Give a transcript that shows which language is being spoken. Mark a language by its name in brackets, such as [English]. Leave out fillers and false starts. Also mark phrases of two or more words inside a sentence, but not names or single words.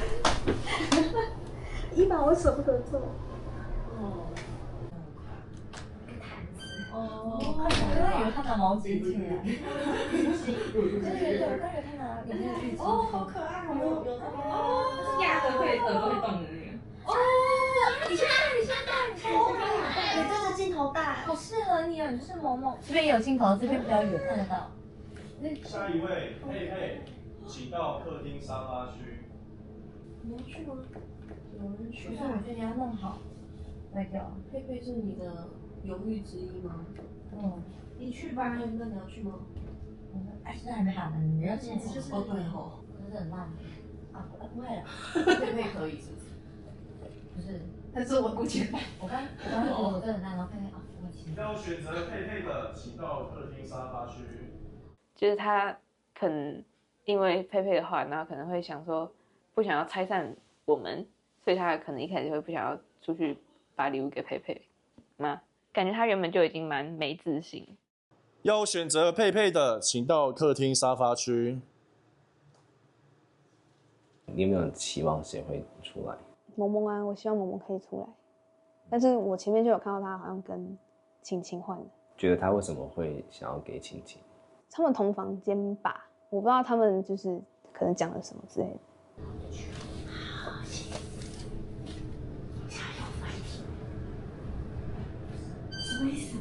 [Chinese] 伊娃我捨不得做。我剛以為他拿毛巾去了。對，我剛以為他拿裡面的浴巾。哦，好可愛哦！有哦，压着会耳朵会動的那個。哦，你先戴，你這個鏡頭戴，好適合你哦，你就是萌萌。這邊有鏡頭，這邊比較遠，看得到。下一位佩佩，請到客廳沙發區。你要去嗎？有人去，可是我覺得你要弄好，卖掉。佩佩是你的猶豫之一嗎？你去吧，那你要去吗？現在還沒打呢，你要先就是哦，對吼，可是很爛啊，不會了，佩佩可以是不是？不是，但是我不簡單。我剛我真的很爛，然後佩佩啊，我請。要選擇佩佩的，請到客廳沙發區。就是他可能因為佩佩的話，然後可能會想說不想要拆散我們，所以他可能一開始會不想要出去把禮物給佩佩嗎？感覺他原本就已經蠻沒自信。要選擇佩佩的，請到客廳沙發區。你有沒有期望誰會出來？萌萌啊，我希望萌萌可以出來，但是我前面就有看到他好像跟晴晴換了。覺得他為什麼會想要給晴晴？他們同房間吧，我不知道他們就是可能講了什麼之類的。什麼意思？